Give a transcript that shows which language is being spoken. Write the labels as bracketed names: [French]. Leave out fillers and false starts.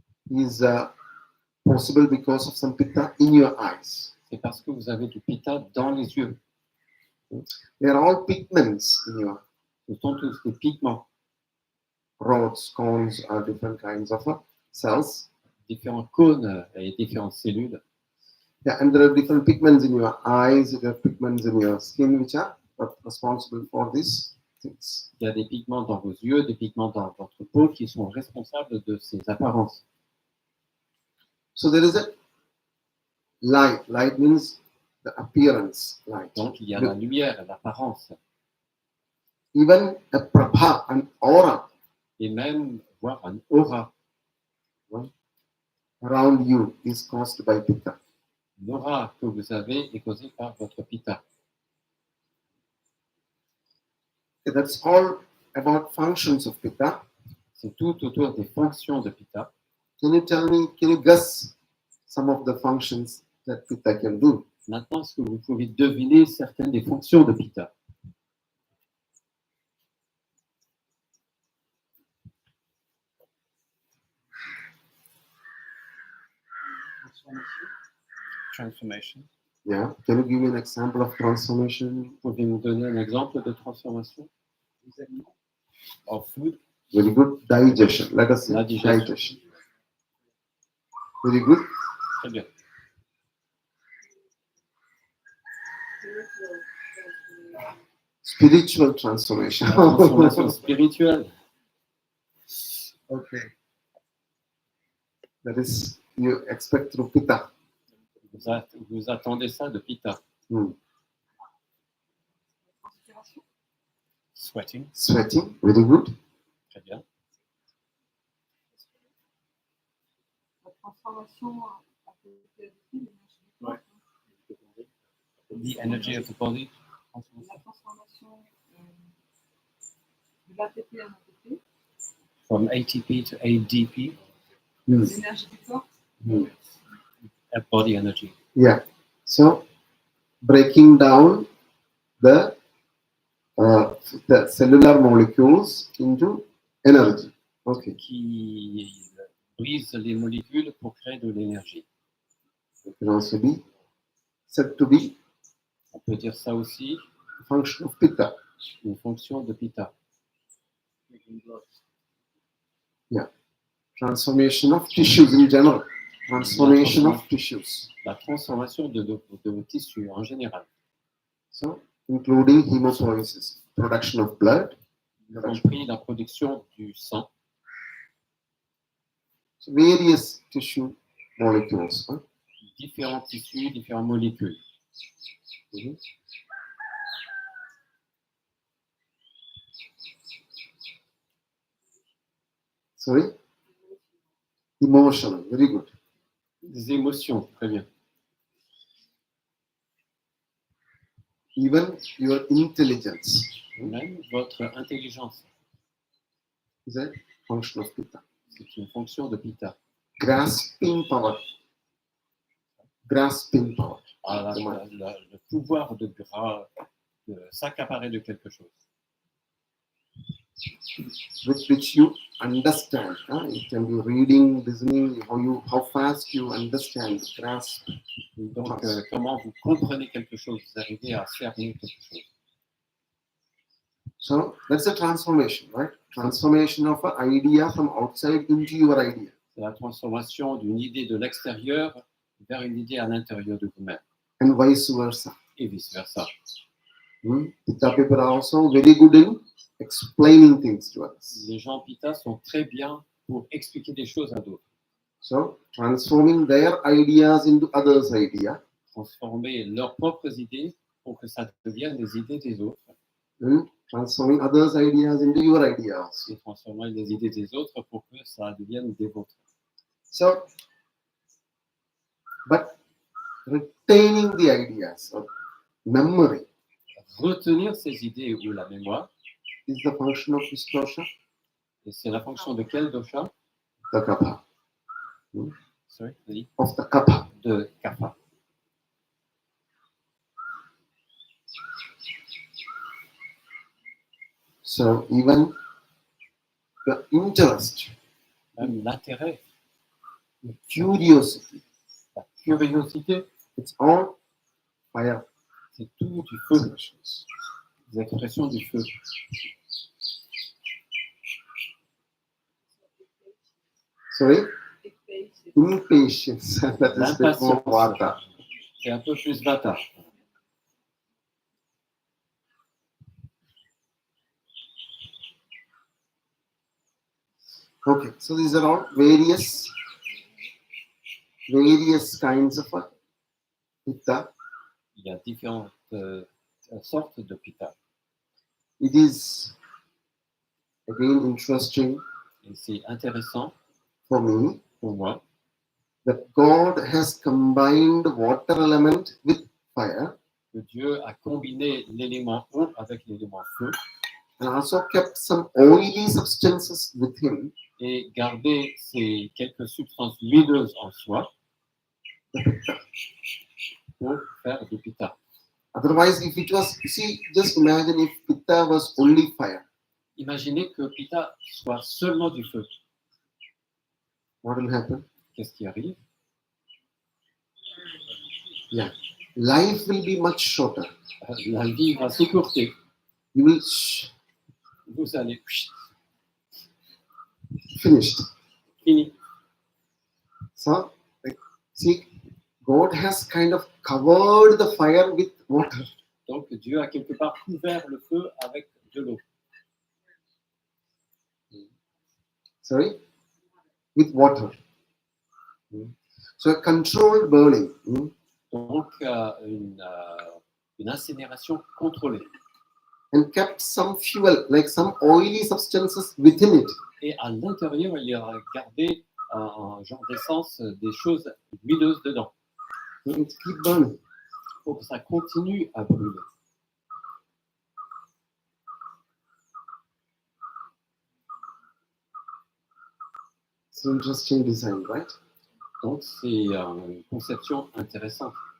[English] is possible because of some Pitta in your eyes. [French] c'est parce que vous avez du Pitta dans les yeux. [English] They are all pigments in your [French] Ce sont tous des pigments, [English] rods, cones, are different kinds of cells. [French] différents cônes et différentes cellules. [English] Yeah, and there are different pigments in your eyes, there are pigments in your skin which are responsible for these things. [French] Il y a des pigments dans vos yeux, des pigments dans votre peau qui sont responsables de ces apparences. [English] So there is a light. Light means the appearance light. [French] Donc il y a la lumière, l'apparence, [English] Even a prabha, an aura [French] et même voir un aura. [English] around you is caused by Pitta. [French] L'aura que vous avez est causée par votre Pitta. [English] That's all about functions of Pitta. [French] C'est tout autour des fonctions de Pitta. [English] Can you guess some of the functions that Pitta can do? [French] Maintenant, est-ce que vous pouvez deviner certaines des fonctions de Pitta? [English] Transformation. Yeah. Can you give me an example of transformation? [French] Vous pouvez me donner un exemple de transformation? [English] Of food? Very good. Digestion. Let us see. [French] La digestion. [English] Digestion. Very good. [French] Très bien. [English] Spiritual transformation. [French] La transformation spirituelle. [English] Okay. That is, you expect through Pitta. [French] Vous attendez ça de Pitta. [English] Transpiration. Sweating. Sweating. Very good. [French] Très bien. La transformation à côté de l'énergie du corps. [English] The energy of the body. [French] La transformation de l'ATP en ATP. [English] From ATP to ADP. Hmm. [French] L'énergie du corps. Hmm. [English] Body energy. Yeah. So breaking down the, uh, the cellular molecules into energy. Okay. [French] qui brise les molécules pour créer de l'énergie. [English] It can also be said to be [French] On peut dire ça aussi, [English] a function of Pitta. [French] une fonction de Pitta. [English] Transformation of tissues in general. Transformation of tissues. [French] La transformation de nos tissus en général, [English] So, including hemopoiesis, production of blood, [French] y compris la production du sang, [English] so various tissue molecules. [French] différents tissus, différentes molécules. Mhm. [English] Sorry? Emotional, very good. [French] Des émotions, très bien. [English] Even your intelligence [French] Même votre intelligence, [English] is a function of Pitta. [French] c'est une fonction de Pitta. [English] Grasping power. Grasping power. [French] Ah, le pouvoir de s'accaparer de quelque chose. [English] With which you understand. It can be reading, listening, how fast you understand, grasp. [French] Donc, comment vous comprenez quelque chose, vous arrivez à cerner quelque chose. [English] So that's a transformation, right? Transformation of an idea from outside into your idea. [French] C'est la transformation d'une idée de l'extérieur vers une idée à l'intérieur de vous-même, [English] And vice versa. [French] et vice-versa. [English] Pitta people are also very good in explaining things to others. [French] Les gens Pitta sont très bien pour expliquer des choses à d'autres. [English] So transforming their ideas into others' idea. [French] Transformer leurs propres idées pour que ça devienne les idées des autres. [English] Transforming others' ideas into your ideas. [French] Et transformer les idées des autres pour que ça devienne des vôtres. [English] So, but retaining the ideas or memory [French] Retenir ces idées ou la mémoire, [English] is the function of this dosha, [French] et c'est la fonction de quel dosha? [English] the kapha, Sorry, [French] oui, [English] of the kapha. [French] de kapha. [English] So even the interest, [French] Même l'intérêt, [English] the curiosity, [French] la curiosité, [English] it's all fire [French] c'est tout du feu, [English] expressions. [French] des expressions du feu. [English] Sorry? Impatience. That is a bit more [French] L'impatience, [English] vata. [French] c'est un peu plus vata. [English] Okay, so these are all various kinds of pitta. [French] Il y a différentes sortes de pitta. [English] It is again interesting [French] Et c'est intéressant [English] for me [French] pour moi [English] that God has combined water element with fire [French] que Dieu a combiné l'élément eau avec l'élément feu [English] and also kept some oily substances with him, [French] et gardé ces quelques substances huileuses en soi [English] the pitta. [French] pour faire du pitta. [English] Otherwise, if it was, see, just imagine if pitta was only fire, [French] Imaginez que pitta soit seulement du feu. [English] what will happen? [French] Qu'est-ce qui arrive? [English] Yeah, life will be much shorter. [French] La vie va s'écourter. [English] You will [French] Vous allez [English] finished. [French] fini. [English] So, like, see, God has kind of covered the fire with water. [French] Donc Dieu a quelque part couvert le feu avec de l'eau. [English] Sorry, with water. So a controlled burning. [French] Donc une incinération contrôlée. [English] And kept some fuel, like some oily substances within it. [French] Et à l'intérieur, il a gardé un genre d'essence, des choses huileuses dedans. [English] And it keep burning. [French] Pour que ça continue à brûler. [English] It's an interesting design, right? [French] Donc c'est une conception intéressante.